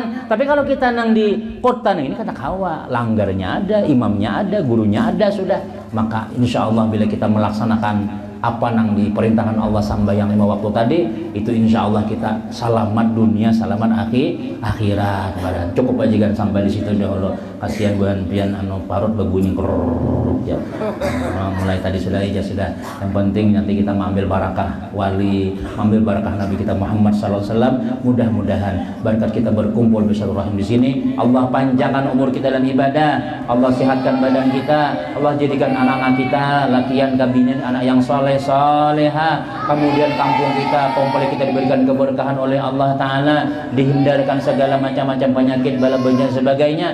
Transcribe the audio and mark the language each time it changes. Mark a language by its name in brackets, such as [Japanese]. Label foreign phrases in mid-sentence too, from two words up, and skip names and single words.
[Banjar] Tapi kalau kita nang di kota ini kada kawa, langgarnya ada, imamnya ada, gurunya ada sudah. [Indonesian] Maka [Arabic] إن شاء الله [Indonesian] bila kita melaksanakan apa nang diperintahkan Allah sambayang 5 waktu tadi itu [Arabic] إن شاء الله [Indonesian] kita selamat dunia selamat akhirat. [Banjar] Cukup aja kan sampai di situ dahulu. Kasihan buan pian anu parut berbunyi krrrr ya. [Indonesian] Mulai tadi sudah aja sudah. Yang penting nanti kita mengambil barakah wali, mengambil barakah Nabi kita Muhammad [Arabic] صلى الله عليه وسلم. [Indonesian] Mudah-mudahan berkat kita berkumpul bersilaturahim di sini, Allah panjangkan umur kita dan ibadah, Allah sehatkan badan kita, Allah jadikan anak-anak kita latihan kabinet anak yang soleh soleha, kemudian kampung kita komplek kita diberikan keberkahan oleh Allah Ta'ala, dihindarkan segala macam-macam penyakit bala bencana sebagainya.